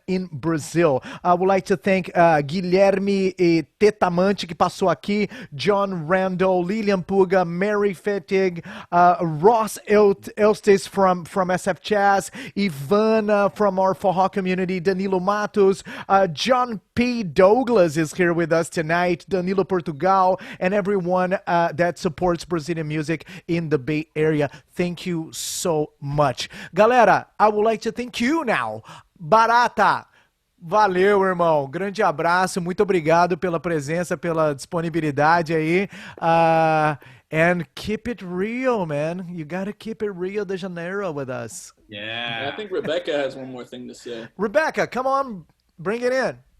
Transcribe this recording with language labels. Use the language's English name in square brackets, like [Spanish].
[English] in Brazil. I would like to thank Guilherme Tetamante, [Portuguese] que passou aqui, [English] John Randall, Lilian Puga, Mary Fettig, Ross Elstes from SF Jazz, Ivana from our Forró community, Danilo Matos, John P. Douglas is here with us tonight, Danilo Portugal, and everyone that supports Brazilian music in the Bay Area. Thank you so much. Galera, I would like to thank you now. [Portuguese] Barata, valeu, irmão. Grande abraço, muito obrigado pela presença, pela disponibilidade aí. [English] And keep it real, man. You gotta keep it Rio de Janeiro with us. Yeah. I think Rebecca has one more thing to say. Rebecca, come on, bring it in.